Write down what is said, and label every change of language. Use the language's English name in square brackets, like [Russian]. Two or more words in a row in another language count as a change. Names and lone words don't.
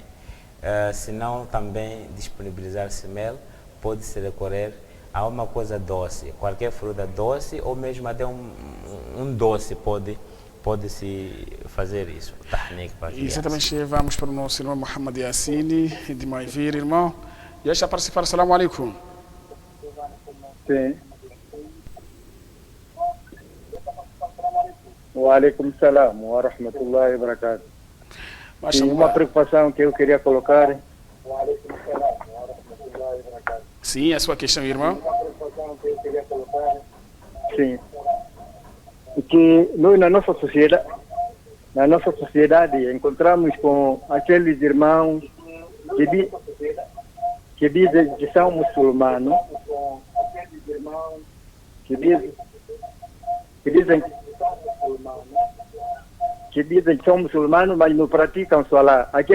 [Portuguese] Se não também disponibilizar-se mel, pode-se recorrer a uma coisa doce, qualquer fruta doce ou mesmo até um doce pode-se fazer isso. Exatamente, vamos para o nosso irmão Mohamed Yassini de Maivir, irmão. Já está a participar, [Arabic] السلام عليكم. [Portuguese] Sim. [Arabic] وعليكم السلام ورحمة الله وبركاته. [Portuguese] Tem uma preocupação que eu queria colocar. Sim, a sua questão, irmão. Sim. Porque nós na nossa sociedade encontramos com aqueles irmãos que dizem que são muçulmanos, que dizem que são muçulmanos, mas não praticam Salah.